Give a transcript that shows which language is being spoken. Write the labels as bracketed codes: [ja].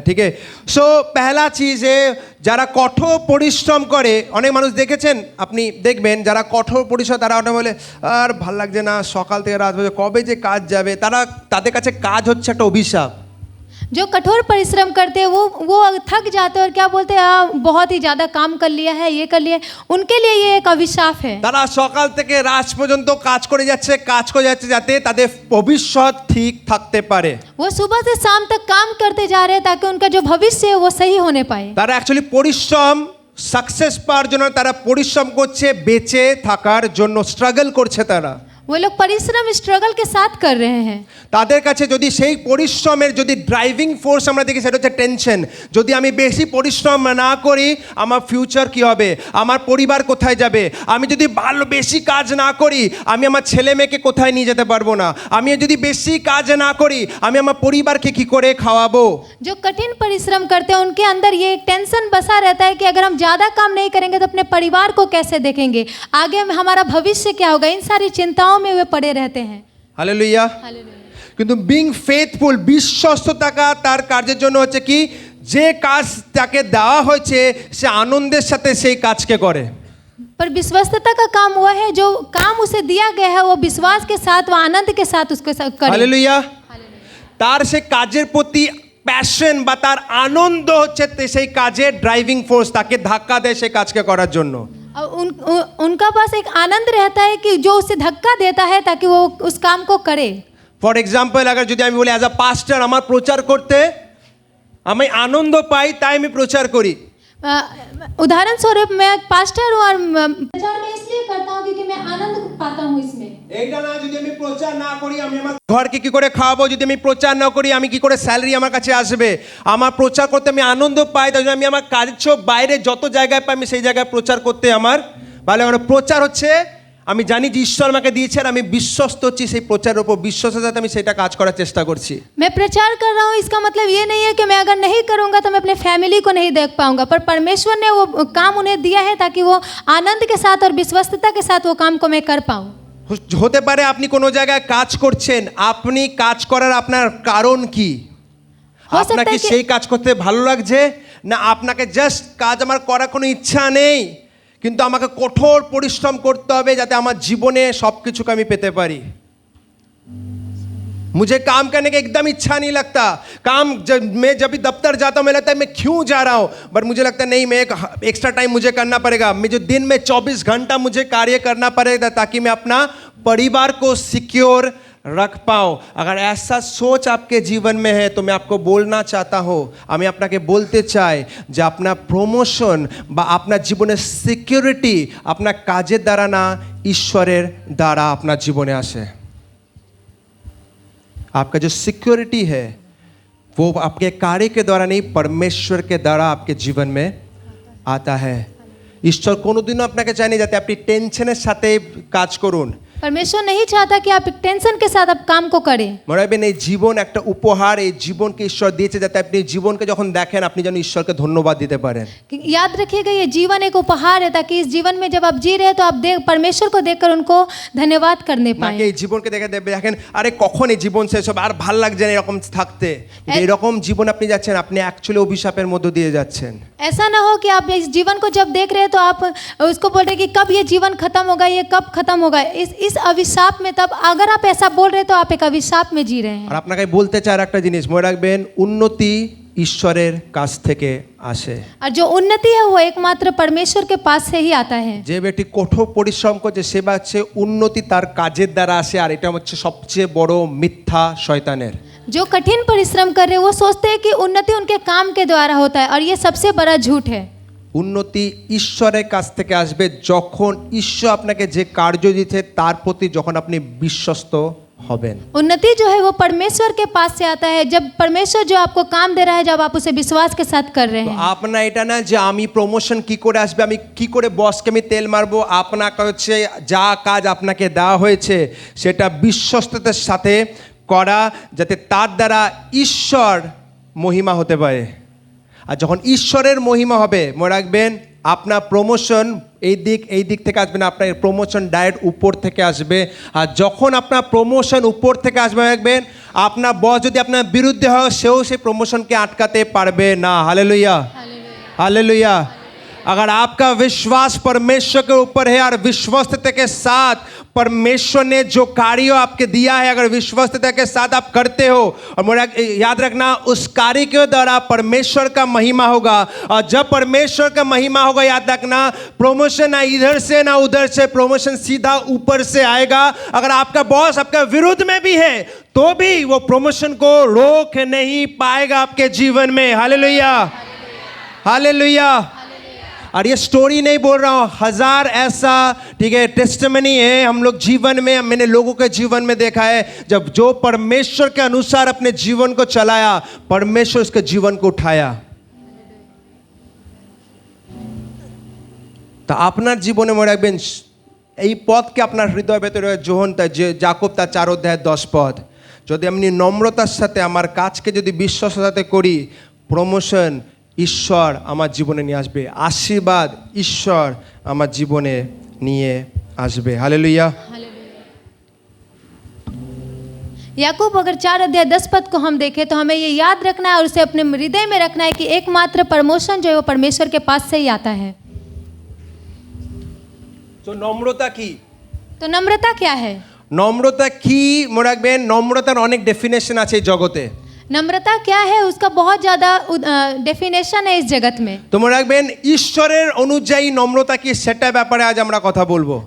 [hi] ठीक है, सो पहला चीज है [bn] যারা কঠোর পরিশ্রম করে, অনেক মানুষ দেখেছেন আপনি দেখবেন যারা কঠোর পরিশ্রম তারা অনেক বলে আর ভাল লাগছে না, সকাল থেকে রাত পর্যন্ত কবে যে কাজ যাবে, তাদের কাছে কাজ হচ্ছে একটা অভিশাপ। [hi] जो कठोर परिश्रम करते हैं वो थक जाते हैं और क्या बोलते हैं, बहुत ही ज़्यादा काम कर लिया है, ये कर लिया है, उनके लिए ये एक अभिशाप है। [bn] তারা সকাল থেকে রাত পর্যন্ত কাজ করে যাচ্ছে যাতে তাদের ভবিষ্যৎ ঠিক থাকতে পারে। [hi] वो सुबह से शाम तक काम करते जा रहे हैं ताकि उनका जो भविष्य है वो सही होने पाए। [bn] তারা অ্যাকচুয়ালি পরিশ্রম সাকসেস পাওয়ার জন্য তারা পরিশ্রম করছে, বেঁচে থাকার জন্য স্ট্রাগল করছে তারা। [hi] वो लोग परिश्रम स्ट्रगल के साथ कर रहे हैं। [bn] তাদের কাছে যদি সেই পরিশ্রমের যদি ড্রাইভিং ফোর্স আমরা দেখি সেটা হচ্ছে টেনশন। যদি আমি বেশি পরিশ্রম না করি আমার ফিউচার কি হবে, আমার পরিবার কোথায় যাবে, আমি যদি ভালো বেশি কাজ না করি আমি আমার ছেলে মেয়েকে কোথায় নিয়ে যেতে পারবো না, আমি যদি বেশি কাজ না করি আমি আমার পরিবারকে কি করে খাওয়াবো। [hi] जो कठिन परिश्रम करते हैं उनके अंदर ये एक टेंशन बसा रहता है कि अगर हम ज़्यादा काम नहीं करेंगे तो अपने परिवार को कैसे देखेंगे, आगे में हमारा भविष्य क्या होगा, इन सारी चिंताओं में वे पड़े रहते हैं। [bn] হালেলুয়া। কিন্তু বিং ফেথফুল বিশ্বস্ততা তার কাজের জন্য হচ্ছে কি, যে কাজ তাকে দেওয়া হয়েছে সে আনন্দের সাথে সেই কাজকে করে। [hi] पर विश्वस्तता का काम वह है जो काम उसे दिया गया है वो विश्वास के साथ व आनंद के साथ उसको करे। [bn] হালেলুয়া। তার সে কাজের প্রতি প্যাশন বা তার আনন্দ হচ্ছে সেই কাজের ড্রাইভিং ফোর্স, তাকে ধাক্কা দেয় সেই কাজকে করার জন্য। [hi] और उनका पास एक आनंद रहता है कि जो उसे धक्का देता है ताकि वो उस काम को करे। [bn] ফর এক্সাম্পল अगर যদি আমি বলি অ্যাজ আ পাস্টার আমার প্রচার করতে আমি আনন্দ পাই তাই আমি প্রচার করি। [hi] उदाहरण स्वरूप मैं एक पास्टर हूँ और प्रचार मैं इसलिए करता हूँ क्योंकि मैं आनंद पाता हूँ इसमें। [bn] এইটা না যদি আমি প্রচার না করি আমি আমার ঘরকে কি করে খাওয়াবো, যদি আমি প্রচার না করি আমি কি করে স্যালারি আমার কাছে আসবে, আমার প্রচার করতে আমি আনন্দ পাই তাই জন্য আমি আমার কাজের বাইরে যত জায়গায় পাই আমি সেই জায়গায় প্রচার করতে আমার ভালো লাগে। প্রচার হচ্ছে আমি জানি যে ঈশ্বর আমাকে দিয়েছেন, আমি বিশ্বস্ত হচ্ছি সেই প্রচারের উপর, বিশ্বস্তের সাথে আমি সেটা কাজ করার চেষ্টা করছি। [hi] मैं प्रचार कर रहा हूँ इसका मतलब ये नहीं है कि मैं अगर नहीं करूँगा तो मैं अपने फैमिली को नहीं देख पाऊँगा, पर परमेश्वर ने वो काम उन्हें दिया है ताकि वो आनंद के साथ और विश्वस्तता के साथ वो काम को मैं कर पाऊँ। [bn] হতে পারে আপনি কোনো জায়গায় কাজ করছেন, আপনি কাজ করার আপনার কারণ কি, আপনাকে সেই কাজ করতে ভালো লাগছে না আপনাকে জাস্ট কাজ আমার করার কোনো ইচ্ছা নেই কিন্তু আমাকে কঠোর পরিশ্রম করতে হবে যাতে আমার জীবনে সব কিছুকে আমি পেতে পারি। [hi] मुझे काम करने का एकदम इच्छा नहीं लगता, मैं जब भी दफ्तर जाता हूँ मुझे लगता है मैं क्यों जा रहा हूँ, बट मुझे लगता है नहीं मैं एक एक्स्ट्रा टाइम मुझे करना पड़ेगा, मैं जो दिन में 24 घंटा मुझे कार्य करना पड़ेगा ताकि मैं अपना परिवार को सिक्योर रख पाऊँ। अगर ऐसा सोच आपके जीवन में है तो मैं आपको बोलना चाहता हूँ, [bn] আমি আপনাকে বলতে চাই যে আপনার প্রমোশন বা আপনার জীবনের সিকিউরিটি আপনার কাজের দ্বারা না ঈশ্বরের দ্বারা আপনার জীবনে আসে। [hi] आपका जो सिक्योरिटी है वो आपके कार्य के द्वारा नहीं परमेश्वर के द्वारा आपके जीवन में आता है। [bn] ঈশ্বর কোনোদিনও আপনাকে চায়নি যাতে আপনি টেনশনের সাথে কাজ করুন। [hi] परमेश्वर नहीं चाहता कि आप टेंशन के साथ आप काम को करें। [bn] মনে রাখবেন এই জীবন একটা উপহার, এই জীবনকে ঈশ্বর দিয়েছে যাতে আপনি জীবনকে যখন দেখেন আপনি যেন ঈশ্বরকে ধন্যবাদ দিতে পারেন। [hi] याद रखिएगा ये जीवन एक उपहार है ताकि इस जीवन में जब आप जी रहे हैं तो आप परमेश्वर को देखकर उनको धन्यवाद करने पाएं। [bn] নাকি এই জীবনকে দেখেন আরে কখন এই জীবন শেষ হবে আর ভাল লাগছে না এরকম থাকতে, এরকম জীবন আপনি যাচ্ছেন আপনি অ্যাকচুয়ালি অভিশাপের মধ্য দিয়ে যাচ্ছেন। [hi] ऐसा ना हो कि आप इस जीवन को जब देख रहे हैं तो आप उसको बोल रहे हैं कि कब ये जीवन खत्म होगा, ये कब खत्म होगा, इस अभिशाप में, तब अगर आप ऐसा बोल रहे हैं तो आप एक अभिशाप में जी रहे हैं। [bn] আর আপনাকে বলতে চাই একটা জিনিস মনে রাখবেন, উন্নতি ঈশ্বরের কাছ থেকে আসে। [hi] और जो उन्नति है वो एकमात्र परमेश्वर के पास से ही आता है। [bn] যে ব্যক্তি কঠোর পরিশ্রম করছে সে হচ্ছে উন্নতি তার কাজের দ্বারা আসে, আর এটা হচ্ছে সবচেয়ে বড় মিথ্যা শয়তানের। [hi] जो कठिन परिश्रम कर रहे हैं वो सोचते हैं कि उन्नति उनके काम के द्वारा होता है और ये सबसे बड़ा झूठ है। [bn] উন্নতি ঈশ্বরের কাছ থেকে আসবে যখন ঈশ্বর আপনাকে যে কার্য দিতে তার প্রতি যখন আপনি বিশ্বস্ত হবেন। [hi] उन्नति जो है वो परमेश्वर के पास से आता है जब परमेश्वर जो आपको काम दे रहा है जब आप उसे विश्वास के साथ कर रहे हैं। [bn] আপনার এটা না যে আমি প্রমোশন কি করে আসবে, আমি কি করে বসকে আমি তেল মারবো, আপনাকে হচ্ছে যা কাজ আপনাকে দেওয়া হয়েছে সেটা বিশ্বস্ততার সাথে করা যাতে তার দ্বারা ঈশ্বর মহিমা হতে পারে। আর যখন ঈশ্বরের মহিমা হবে মনে রাখবেন আপনার প্রমোশন এই দিক থেকে আসবে না, আপনার প্রমোশন ডাইরেক্ট উপর থেকে আসবে। আর যখন আপনার প্রমোশন উপর থেকে আসবে রাখবেন আপনার বস যদি আপনার বিরুদ্ধে হয় সেও সেই প্রমোশনকে আটকাতে পারবে না। [hi] Hallelujah hallelujah. अगर आपका विश्वास परमेश्वर के ऊपर है और विश्वस्तता के साथ परमेश्वर ने जो कार्य आपके दिया है अगर विश्वस्तता के साथ आप करते हो, और मुझे याद रखना उस कार्य के द्वारा परमेश्वर का महिमा होगा, और जब परमेश्वर का महिमा होगा याद रखना प्रमोशन ना इधर से ना उधर से, प्रमोशन सीधा ऊपर से आएगा। अगर आपका बॉस आपका विरुद्ध में भी है तो भी वो प्रमोशन को रोक नहीं पाएगा आपके जीवन में। Hallelujah hallelujah. और ये स्टोरी नहीं बोल रहा हूँ, हजार ऐसा ठीक है टेस्टिमनी है हम लोग जीवन में, मैंने लोगों के जीवन में देखा है जब जो परमेश्वर के अनुसार अपने जीवन को चलाया, परमेश्वर उसके जीवन को उठाया। [bn] তা আপনার জীবনে মনে রাখবেন এই পথকে আপনার হৃদয় ভেতরে যোহন তাই যে যাকব তার 4 অধ্যায়ের 10 পদ, যদি আমি নম্রতার সাথে আমার কাজকে যদি বিশ্বাসের সাথে করি, প্রমোশন ঈশ্বর আমার জীবনে নিয়ে আসবে, আশীর্বাদ ঈশ্বর আমার জীবনে নিয়ে আসবে। [hi] हालेलुया। याकूब अगर 4 अध्याय 10 पद को हम देखें तो हमें ये याद रखना है और उसे अपने हृदय में रखना है कि एकमात्र प्रमोशन जो है वो परमेश्वर के पास से ही आता है। [bn] তো নম্রতা কি? [hi] तो नम्रता क्या है? [bn] নম্রতা কি মনে রাখবেন, নম্রতার অনেক ডেফিনেশন আছে এই জগতে। [hi] नम्रता क्या है उसका बहुत ज़्यादा डेफिनेशन है इस जगत में। [bn] তো মনে রাখবেন ঈশ্বরের অনুযায়ী নম্রতা কি সেটা ব্যাপারে আজ আমরা কথা বলবো।